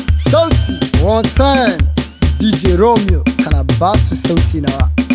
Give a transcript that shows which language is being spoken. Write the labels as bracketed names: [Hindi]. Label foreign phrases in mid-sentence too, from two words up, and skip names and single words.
[Hausa] Sauti, [English] one time. D J Romeo, [Hausa] kana ba su sauti nawa.